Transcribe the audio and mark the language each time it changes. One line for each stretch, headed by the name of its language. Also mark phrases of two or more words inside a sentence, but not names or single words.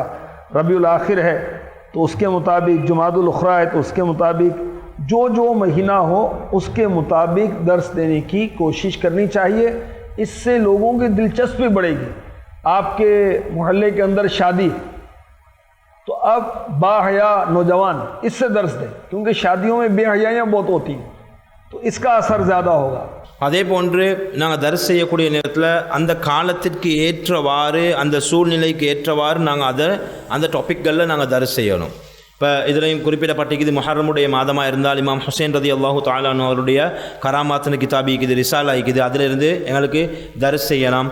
Hindi: रबीउल आखिर है तो उसके मुताबिक, जुमादुल उखरा है तो उसके मुताबिक, जो जो महीना हो उसके मुताबिक दर्स देने की कोशिश करनी चाहिए। इससे लोगों की दिलचस्पी बढ़ेगी। आपके मोहल्ले के अंदर शादी, तो अब बाहया नौजवान इससे दर्स दें, क्योंकि शादियों में बेहयाइयाँ बहुत होती हैं, तो इसका असर ज़्यादा होगा।
Tamil: அதே போன்று நாங்கள் தரிசு செய்யக்கூடிய நேரத்தில் அந்த காலத்திற்கு ஏற்றவாறு, அந்த சூழ்நிலைக்கு ஏற்றவாறு நாங்கள் அந்த டாபிக்களில் நாங்கள் தரிசு செய்யணும். இப்போ இதுலையும் குறிப்பிடப்பட்டிருக்குது, முஹர்ரமுடைய மாதமாக இருந்தால் இமாம் ஹுசைன்
Arabic: رضي الله تعالى
Tamil: அவருடைய கராமாத்துன்னு கிதாபி இருக்குது, ரிசாலா இருக்குது, அதிலிருந்து எங்களுக்கு தரிசு செய்யலாம்.